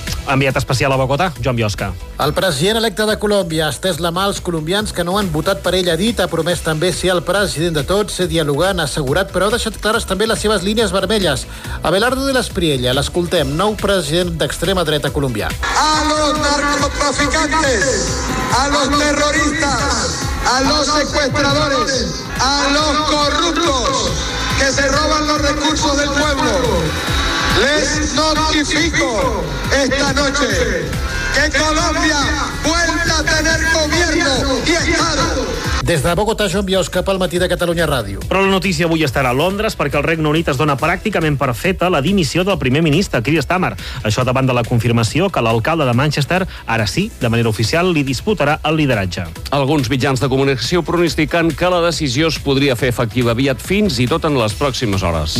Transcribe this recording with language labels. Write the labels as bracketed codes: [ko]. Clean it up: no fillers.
[ca] Enviat especial a Bogotà, Joan Biosca. El president electe de Colòmbia ha estès la mà als colombians que no han votat per ell. Ha promès també ser el president de tots, ser dialogant, assegurat, però ha deixat clares també les seves línies vermelles. Abelardo de la Espriella, l'escoltem, nou president d'extrema dreta colombià. [es] A los narcotraficantes, a los terroristas, a los secuestradores, a los corruptos que se roban los recursos del pueblo. Les notifico esta noche que Colombia vuelve a tener gobierno y Estado. [ca] Des de Bogotà, Joan Biosca, pel matí de Catalunya Ràdio. Però la notícia avui estarà a Londres, perquè el Regne Unit es dona pràcticament per feta la dimissió del primer ministre, Keir Starmer. Això davant de la confirmació que l'alcalde de Manchester, ara sí, de manera oficial, li disputarà el lideratge. Alguns mitjans de comunicació pronostiquen que la decisió es podria fer efectiva aviat, fins i tot en les pròximes hores.